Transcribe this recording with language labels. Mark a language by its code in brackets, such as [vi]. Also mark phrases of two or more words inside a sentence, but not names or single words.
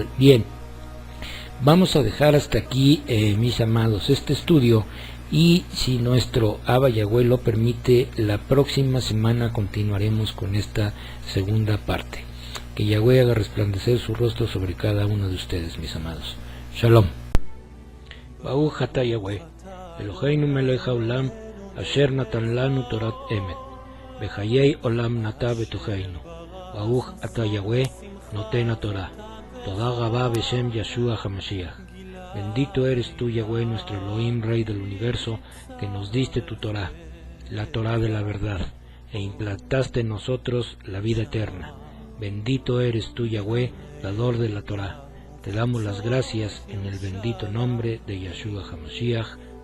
[es] Bien, vamos a dejar hasta aquí, mis amados, este estudio, y si nuestro Abba Yahweh lo permite, la próxima semana continuaremos con esta segunda parte. Que Yahweh haga resplandecer su rostro sobre cada uno de ustedes, mis amados. Shalom. [he] ברוך אתה Yahweh, אלוהינו מלך העולם, אשר נתן לנו תורת אמת. וחיי עולם נטע בתוכנו. ברוך אתה Yahweh, נותן תורה. תודה רבה בשם ישוע המשיח. [es] Bendito eres tú, Yahweh, nuestro Elohim, Rey del universo, que nos diste tu Torah, la Torah de la verdad, e implantaste en nosotros la vida eterna. Bendito eres tú, Yahweh, dador de la Torah. Te damos las gracias en el bendito nombre de Yeshua HaMashiach.